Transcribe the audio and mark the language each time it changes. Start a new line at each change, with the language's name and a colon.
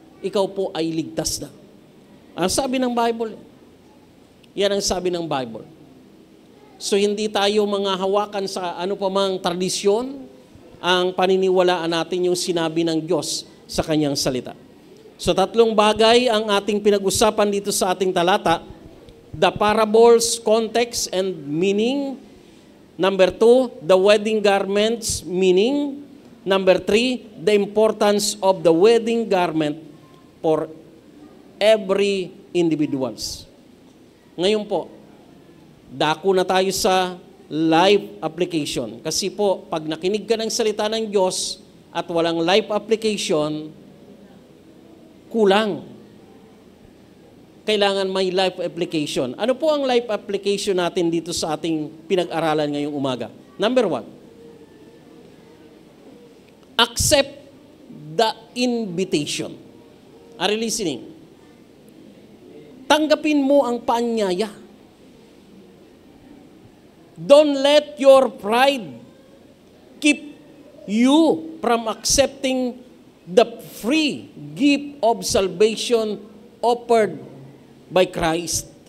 Filipino: ikaw po ay ligtas na. Ang sabi ng Bible, yan ang sabi ng Bible. So hindi tayo mga hawakan sa ano pa mang tradisyon, ang paniniwalaan natin yung sinabi ng Diyos sa kanyang salita. So 3 bagay ang ating pinag-usapan dito sa ating talata.
English: The parables, context, and meaning. Number 2, the wedding garments, meaning. Number 3, the importance of the wedding garment for every individuals.
Filipino: Ngayon po, dako na tayo sa life application. Kasi po, pag nakinig ka ng salita ng Diyos at walang life application, kulang. Kailangan may life application. Ano po ang life application natin dito sa ating pinag-aralan ngayong umaga?
English: Number 1, accept the invitation. Are you listening?
Filipino: Tanggapin mo ang paanyaya.
English: Don't let your pride keep you from accepting the free gift of salvation offered by Christ.